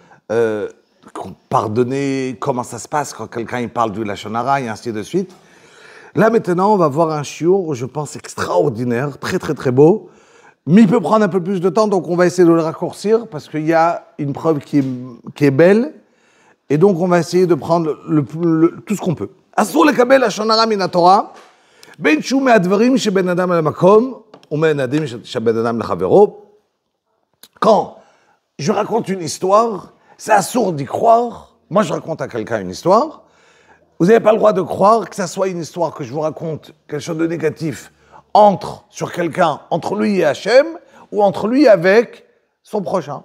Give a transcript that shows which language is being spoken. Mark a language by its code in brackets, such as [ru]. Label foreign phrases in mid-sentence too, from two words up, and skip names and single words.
[fr] Pardonnez comment ça se passe quand quelqu'un il parle du Lashon Hara et ainsi de suite. Là, maintenant, on va voir un shiur, je pense, extraordinaire, très, très, très beau. Mais il peut prendre un peu plus de temps, donc on va essayer de le raccourcir parce qu'il y a une preuve qui est belle. Et donc, on va essayer de prendre tout ce qu'on peut. [he] אסור לקבל לשון הרע מן התורה, בין שהוא מדברים שבין אדם למקום, או מדברים שבין אדם לחברו. [fr] Quand je raconte une histoire, c'est assourd d'y croire. Moi, je raconte à quelqu'un une histoire. Vous n'avez pas le droit de croire que ça soit une histoire que je vous raconte, quelque chose de négatif, sur quelqu'un, entre lui et Hachem, ou entre lui avec son prochain.